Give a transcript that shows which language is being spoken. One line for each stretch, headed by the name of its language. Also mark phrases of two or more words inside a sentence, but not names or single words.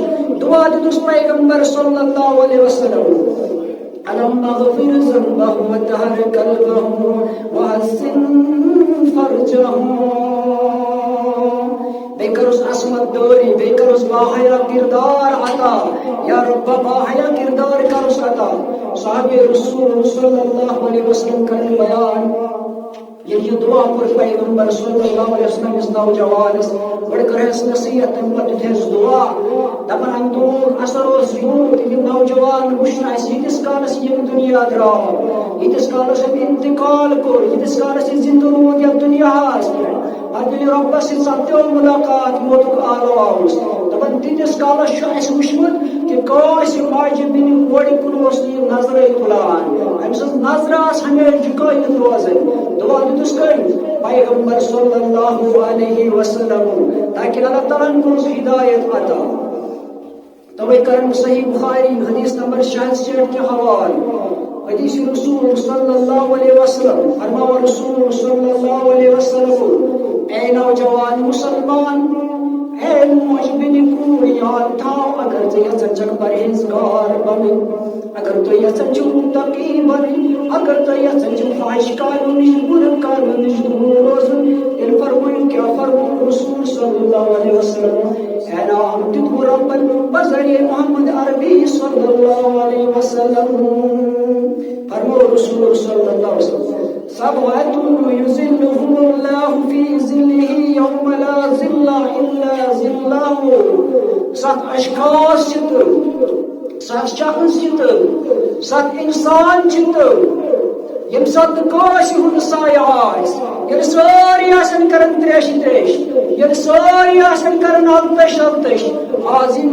Kashmiri: دعا دِتُس پیغمبر
Arabic: صلی اللہ علیہ وسلم اللہُمَّ اغفر ذنبہ وطہر قلبہ وحسن فرجہ.
Kashmiri: بیٚیہِ کٔرٕس عصمت دٲری بیٚیہِ کٔرٕس باحیا کردار عطا یا رب باحیا کردار کٔرٕس عطا. صحابہ رسول
Arabic: صلی اللہ علیہ وسلم
Kashmiri: کرن بیان ییٚلہِ یہِ دعا کوٚر پیغمبر
Arabic: صلی اللہ علیہ وسلم
Kashmiri: أمِس نوجوانس گۄڈٕ کٔرہس نصیحت تمہِ پتہٕ دِتہس دعا دپان اَمہِ دۄہُک اثر اوس یوٗت یہِ نوجوان وٕچھنہٕ اَسہِ ییٖتِس کالس ییٚمہِ دُنیا درٛاو ییٖتِس کالس أمۍ انتقال کوٚر ییٖتِس کالس یہِ زندٕ روٗد یتھ دُنیاہس پٮ۪ٹھ پتہٕ ییٚلہِ رۄبس سۭتۍ سپدیو مُلاقات موتُک آلو آوُس دپان تیٖتِس کالس چھُ اَسہِ وٕچھمُت کہ کٲنٛسہِ ماجہِ بیٚنہِ کورِ کُن اوس نہٕ یہِ نظرے تُلان أمۍ سٕنٛز نظر آسہٕ ہمیشہِ جُکٲیِتھ روزان دعا دیُتُس کٔمۍ پیغمبر
Arabic: صلی اللہ علیہ وسلم
Kashmiri: تاکہ اللہ تعالیٰ ہن کوٚرُس ہدایت عطا توے کرن صحیح بخاری حدیث نمبر 66
Urdu: کے حوالے
Kashmiri: حدیث رسول
Arabic: صلی اللہ علیہ وسلم
Kashmiri: فرمایا رسول
Arabic: صلی اللہ علیہ وسلم
Kashmiri: اے نوجوان مسلمان اے موجبن کوڑ یاد تھاو اگر ژٕ یژھان چھکھ پرہیزگار بنٕنۍ اگر تُہۍ یژھان چھِو متقی بنٕنۍ اگر تُہۍ یژھان چھِو فحش کاریو نِش بُرٕ کاریو نِش دوٗر روزُن تیٚلہِ فرمٲیِو کیٛاہ فرموو رسول
Arabic: صلی اللہ علیہ وسلم
Kashmiri: اعلان دیُتوٕ رۄبن بذریعہ محمد عربی
Arabic: صلی اللہ علیہ وسلم
Kashmiri: فرموو رسول صلی
Arabic: اللہ علیہ وسلم سبعة يظلهم الله في ظله يوم لا ظل إلا ظله
Kashmiri: سات اشخاص چھِ سات شخص چھِ سات انسان چھِ یم سات کٲنٛسہِ ہُنٛد سایہِ آسہِ ییٚلہِ سٲری آسن کران تریشہِ تریش ییٚلہِ سٲری آسن کران التش التش آز یی